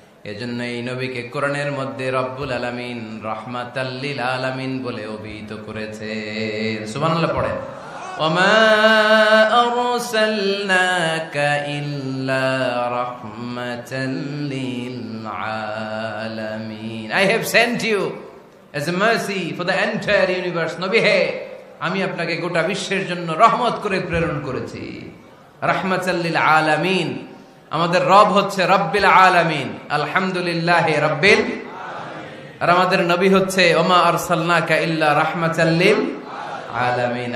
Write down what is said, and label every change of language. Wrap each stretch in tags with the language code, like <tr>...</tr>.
<bn>এজন্য এই নবীকে কোরআনের মধ্যে রব্বুল আলামিন</bn> <ar>রাহমাতাল লিল আলামিন</ar> <bn>বলে অভিহিত করেছে। সুবহানাল্লাহ পড়েন।</bn> <ar>ওয়ামা আরসালনাকা ইল্লা রাহমাতাল লিল আলামিন।</ar> <en>I have sent you as a mercy for the entire universe.</en> <bn>নবী হে, আমি আপনাকে গোটা বিশ্বের জন্য রহমত করে প্রেরণ করেছি।</bn> <ar>রাহমাতাল লিল আলামিন।</ar> <bn>আমাদের রব হচ্ছে রব্বিল আলামিন,</bn> <ar>আলহামদুলিল্লাহি রাব্বিল আলামিন।</ar> <bn>আর আমাদের নবী হচ্ছে</bn> <ar>ওমা আরসালনাকা ইল্লা রাহমাতাল লিল আলামিন।</ar>